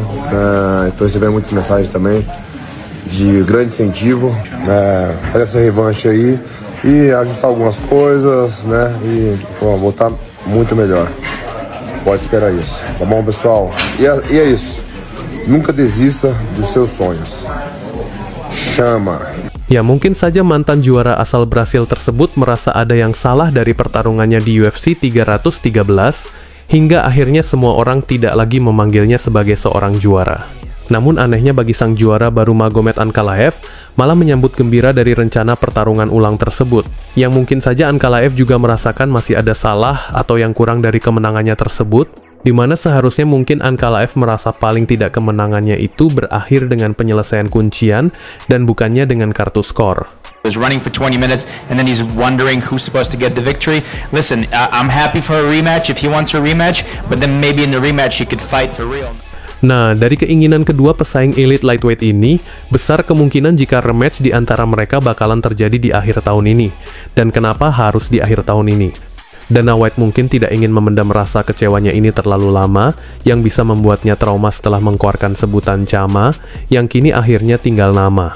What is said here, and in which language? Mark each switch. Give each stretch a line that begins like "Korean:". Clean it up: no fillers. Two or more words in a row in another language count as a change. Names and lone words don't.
Portuguese: Tô recebendo muitas mensagens também de grande incentivo, fazer essa revanche aí e ajustar algumas coisas, né, e voltar muito melhor. Pode esperar isso, tá bom, pessoal? E é isso. Nunca desista dos seus sonhos. Chama.
Indonesian: Ya, mungkin saja mantan juara asal Brasil tersebut merasa ada yang salah dari pertarungannya di UFC 313, hingga akhirnya semua orang tidak lagi memanggilnya sebagai seorang juara. Namun anehnya bagi sang juara baru Magomed Ankalaev malah menyambut gembira dari rencana pertarungan ulang tersebut, yang mungkin saja Ankalaev juga merasakan masih ada salah atau yang kurang dari kemenangannya tersebut, di mana seharusnya mungkin Ankalaev merasa paling tidak kemenangannya itu berakhir dengan penyelesaian kuncian dan bukannya dengan kartu skor.
English: Was running for 20 minutes and then he's wondering who's supposed to get the victory. Listen, I'm happy for a rematch if he wants a rematch, but then maybe in the rematch he could fight for real.
Indonesian: Nah, dari keinginan kedua pesaing
English: elite lightweight
Indonesian: ini, besar kemungkinan jika rematch di antara mereka bakalan terjadi di akhir tahun ini. Dan kenapa harus di akhir tahun ini? Dana White mungkin tidak ingin memendam rasa kecewanya ini terlalu lama, yang bisa membuatnya trauma setelah mengeluarkan sebutan Chama, yang kini akhirnya tinggal nama.